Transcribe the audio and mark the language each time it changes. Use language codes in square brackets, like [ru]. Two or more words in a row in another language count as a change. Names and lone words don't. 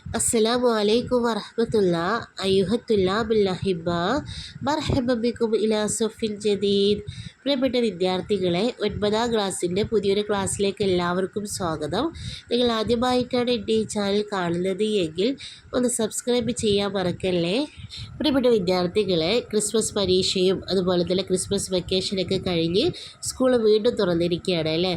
[ar] السلام عليكم ورحمة الله أيها الطلاب الأحباء مرحبا بكم إلى صف الجديد. [ml] പ്രിയപ്പെട്ട വിദ്യാർത്ഥികളെ, 9ാം ക്ലാസ്സിൻ്റെ പുതിയൊരു ക്ലാസ്സിലേക്ക് എല്ലാവർക്കും സ്വാഗതം. നിങ്ങൾ ആദ്യമായിട്ടാണ് എൻ്റെ ഈ ചാനൽ കാണുന്നത് എങ്കിൽ ഒന്ന് സബ്സ്ക്രൈബ് ചെയ്യാൻ മറക്കല്ലേ. പ്രിയപ്പെട്ട വിദ്യാർത്ഥികളെ, ക്രിസ്മസ് പരീക്ഷയും അതുപോലെ തന്നെ ക്രിസ്മസ് വെക്കേഷനൊക്കെ കഴിഞ്ഞ് സ്കൂൾ വീണ്ടും തുറന്നിരിക്കുകയാണ് അല്ലേ.